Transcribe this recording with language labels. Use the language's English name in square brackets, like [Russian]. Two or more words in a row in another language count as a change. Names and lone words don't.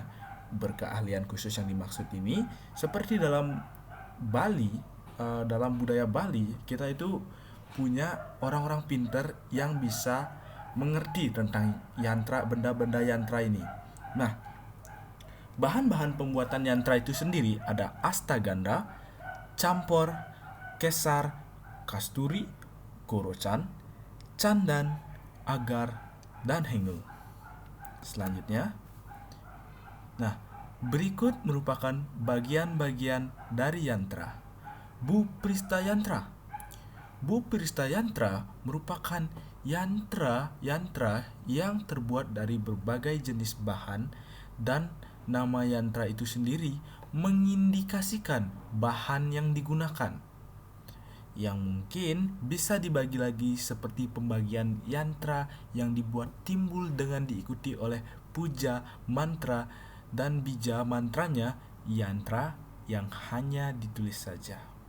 [Indonesian] Berkeahlian khusus yang dimaksud ini seperti dalam Bali, dalam budaya Bali kita itu punya orang-orang pinter yang bisa mengerti tentang yantra, benda-benda yantra ini. Nah, bahan-bahan pembuatan yantra itu sendiri ada astagandha, campor, kesar, kasturi, korochan, candan, agar, dan hengel. Selanjutnya, nah, berikut merupakan bagian-bagian dari yantra. Buprista yantra. Buprista yantra merupakan yantra-yantra yang terbuat dari berbagai jenis bahan, dan nama yantra itu sendiri mengindikasikan bahan yang digunakan, yang mungkin bisa dibagi lagi seperti pembagian yantra yang dibuat timbul dengan diikuti oleh puja mantra, dan bija mantranya yantra yang hanya ditulis saja.